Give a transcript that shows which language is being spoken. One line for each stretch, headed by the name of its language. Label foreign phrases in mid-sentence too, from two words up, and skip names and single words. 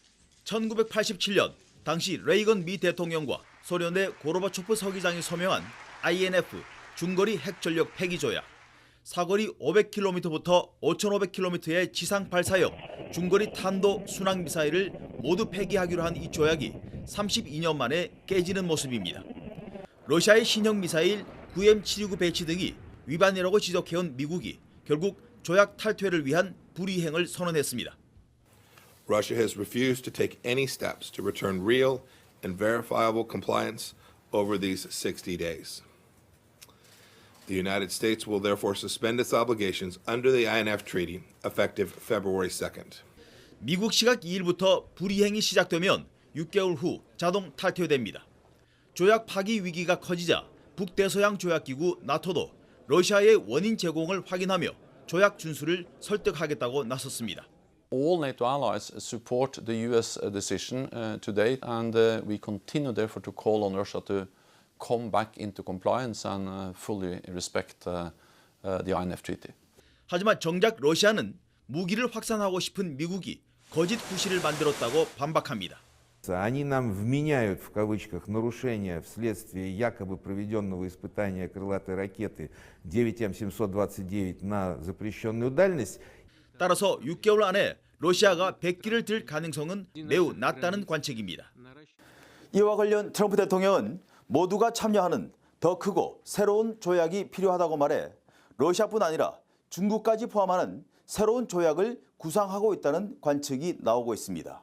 Korean: 1987년 당시 레이건 미 대통령과 소련의 고르바초프 서기장이 서명한 INF 중거리 핵전력 폐기 조약, 사거리 500km부터 5,500km의 지상 발사형 중거리 탄도 순항 미사일을 모두 폐기하기로 한 이 조약이 32년 만에 깨지는 모습입니다. 러시아의 신형 미사일 9M729 배치 등이 위반이라고 지적해온 미국이 결국 조약 탈퇴를 위한 불이행을 선언했습니다.
English: Russia has refused to take any steps to return real and verifiable compliance over these 60 days. The United States will therefore suspend its obligations under the INF Treaty effective February 2nd.
Korean: 미국 시각 2일부터 불이행이 시작되면 6개월 후 자동 탈퇴됩니다. 조약 파기 위기가 커지자 북대서양 조약기구 나토도 러시아의 원인 제공을 확인하며 조약 준수를 설득하겠다고 나섰습니다.
English: All NATO allies support the U.S. decision to date, and we continue therefore to call on Russia to come back into compliance and fully respect the INF Treaty.
Korean: 하지만 정작 러시아는 무기를 확산하고 싶은 미국이 거짓 구실을 만들었다고 반박합니다.
Russian: Они нам вменяют в кавычках нарушения вследствие якобы проведенного испытания крылатой ракеты 9М729 на запрещенную дальность.
Korean: 따라서 6개월 안에 러시아가 백기를 들 가능성은 매우 낮다는 관측입니다. 이와 관련 트럼프 대통령은 모두가 참여하는 더 크고 새로운 조약이 필요하다고 말해 러시아뿐 아니라 중국까지 포함하는 새로운 조약을 구상하고 있다는 관측이 나오고 있습니다.